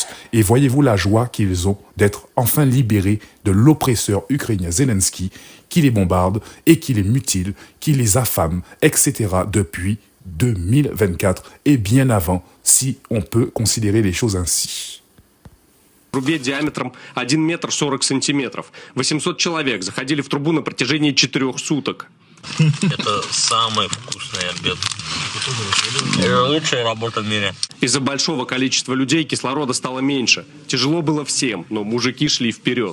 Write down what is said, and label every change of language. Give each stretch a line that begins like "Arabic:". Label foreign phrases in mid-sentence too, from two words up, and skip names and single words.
French: Et voyez-vous la joie qu'ils ont d'être enfin libérés de l'oppresseur ukrainien Zelensky qui les bombarde et qui les mutile, qui les affame, etc. depuis 2024 et bien avant, si on peut considérer les choses ainsi.
Russian: Трубе диаметром 1 метр 40 сантиметров. 800 человек заходили в трубу на протяжении 4 суток. Это самый вкусный обед. Это лучшая работа в мире. Из-за большого количества людей кислорода стало меньше. Тяжело было всем, но мужики шли вперед.